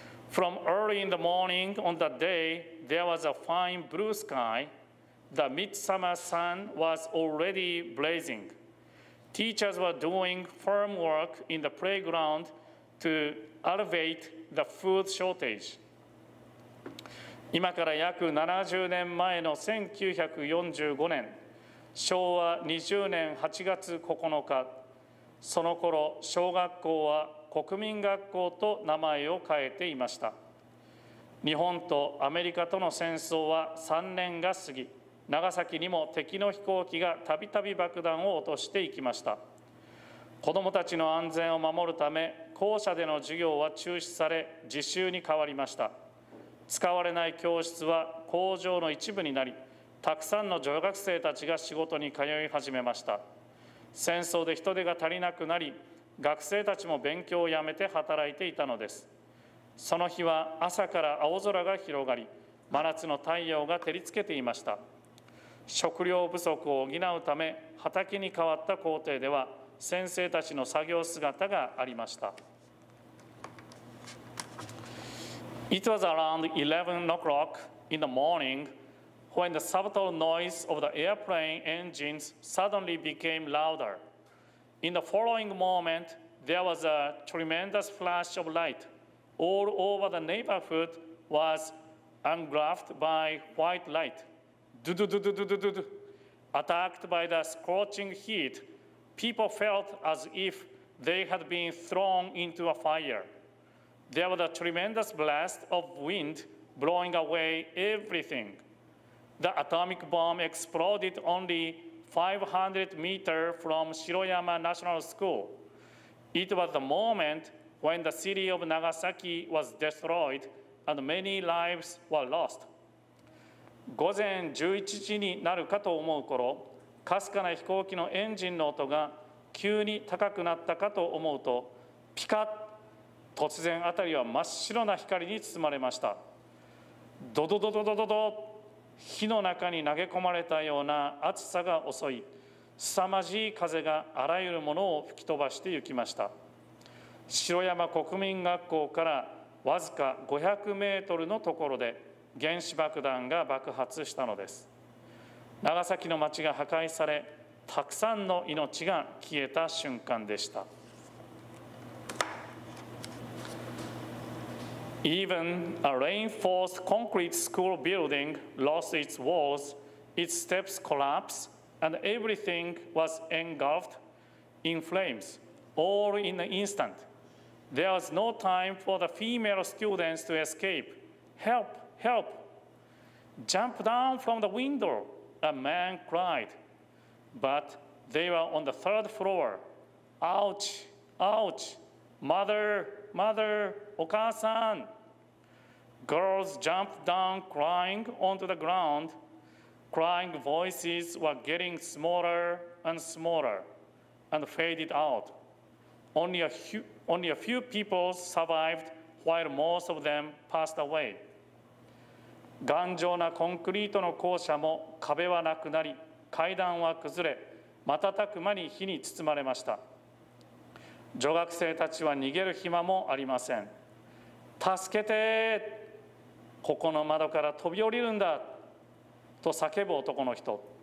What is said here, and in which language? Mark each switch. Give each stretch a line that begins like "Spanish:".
English: From early in the morning on that day, there was a fine blue sky. The midsummer sun was already blazing. Teachers were doing farm work in the playground to alleviate the food shortage.
Japanese: 今から約70年前の1945年、昭和20年8月9日、その頃、小学校は国民学校と名前を変えていました。日本とアメリカとの戦争は3年が過ぎ、長崎にも敵の飛行機がたびたび爆弾を落としていきました。子どもたちの安全を守るため、校舎での授業は中止され、自習に変わりました。使われない教室は工場の一部になり、たくさんの女学生たちが仕事に通い始めました。戦争で人手が足りなくなり、学生たちも勉強をやめて働いていたのです。その日は朝から青空が広がり、真夏の太陽が照りつけていました。食料不足を補うため、畑に変わった校庭では、先生たちの作業姿がありました。
English: It was around 11 o'clock in the morning when the subtle noise of the airplane engines suddenly became louder. In the following moment, there was a tremendous flash of light. All over the neighborhood was engulfed by white light. Do-do-do-do-do-do-do. Attacked by the scorching heat, people felt as if they had been thrown into a fire. There was a tremendous blast of wind blowing away everything. The atomic bomb exploded only 500 meters from Shiroyama National School. It was the moment when the city of Nagasaki was destroyed and many lives were lost.
Japanese: 午前11時になるかと思う頃、かすかな飛行機のエンジンの音が急に高くなったかと思うと、ピカッ、突然辺りは真っ白な光に包まれました。ドドドドドドド、火の中に投げ込まれたような暑さが襲い、凄まじい風があらゆるものを吹き飛ばしてゆきました。城山国民学校からわずか500メートルのところで原子爆弾が爆発したのです。長崎の町が破壊され、たくさんの命が消えた瞬間でした。
English: Even a reinforced concrete school building lost its walls, its steps collapsed, and everything was engulfed in flames, all in an instant. There was no time for the female students to escape. Help, help! Jump down from the window, a man cried. But they were on the third floor. Ouch, ouch, mother, mother,
Japanese: お母さん.
English: Girls jumped down crying onto the ground. Crying voices were getting smaller and smaller and faded out. Only a few people survived while most of them passed away.
Japanese: 頑丈なコンクリートの校舎も壁はなくなり、階段は崩れ、瞬く間に火に包まれました。女学生たちは逃げる暇もありません。助けて、ここの窓から飛び降りるんだと叫ぶ男の人。